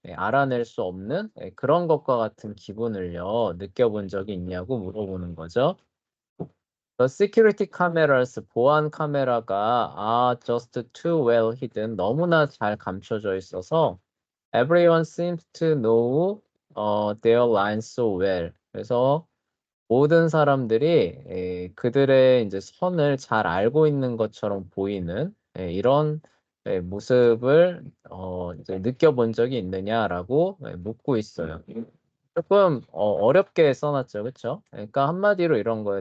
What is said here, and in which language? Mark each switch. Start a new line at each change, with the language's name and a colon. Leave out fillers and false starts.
Korean: 알아낼 수 없는 그런 것과 같은 기분을요, 느껴본 적이 있냐고 물어보는 거죠.
English: The security cameras,
Korean: 보안 카메라가
English: just too well hidden,
Korean: 너무나 잘 감춰져 있어서
English: everyone seems to know their lines so well.
Korean: 그래서 모든 사람들이 그들의 이제 선을 잘 알고 있는 것처럼 보이는 이런 모습을 이제 느껴본 적이 있느냐라고 묻고 있어요. 조금 어렵게 써놨죠, 그렇죠? 그러니까 한마디로 이런 거예요.